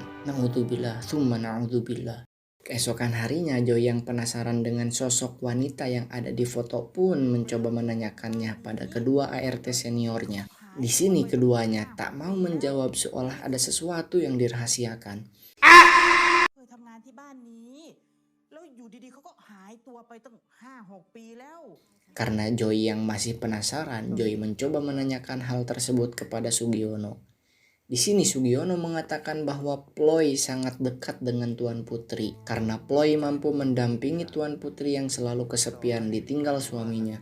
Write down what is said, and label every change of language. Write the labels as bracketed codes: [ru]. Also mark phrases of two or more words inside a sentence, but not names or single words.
[ar] نعوذ بالله ثم نعوذ بالله. [id] Keesokan harinya, Joy yang penasaran dengan sosok wanita yang ada di foto pun mencoba menanyakannya pada kedua ART seniornya. Di sini keduanya tak mau menjawab seolah ada sesuatu yang dirahasiakan. [th] เคยทำงานที่บ้านนี้แล้วอยู่ดีๆเขาก็หายตัวไปตั้ง5-6 ปีแล้ว [id] Karena Joy yang masih penasaran, Joy mencoba menanyakan hal tersebut kepada Sugiono. Di sini Sugiono mengatakan bahwa Ploy sangat dekat dengan Tuan Putri karena Ploy mampu mendampingi Tuan Putri yang selalu kesepian ditinggal suaminya.